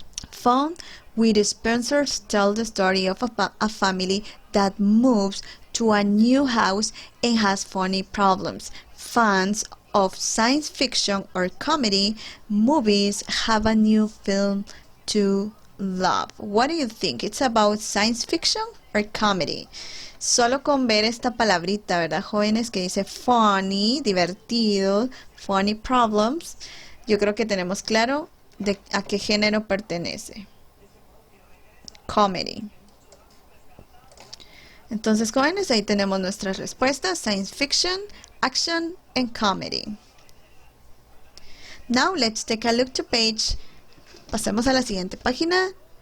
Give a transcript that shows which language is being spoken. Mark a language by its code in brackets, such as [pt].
[en] Fun with sponsors tell the story of a family that moves to a new house and has funny problems. Fans of science fiction or comedy movies have a new film to love. What do you think? It's about science fiction or comedy? [es] Solo con ver esta palabrita, ¿verdad, jóvenes? Que dice funny, divertido, funny problems. Yo creo que tenemos claro de a qué género pertenece. Comedy. Entonces, jóvenes, ahí tenemos nuestras respuestas. [en] Science fiction, action, and comedy. Now, let's take a look to page. [es] Pasemos a la siguiente página.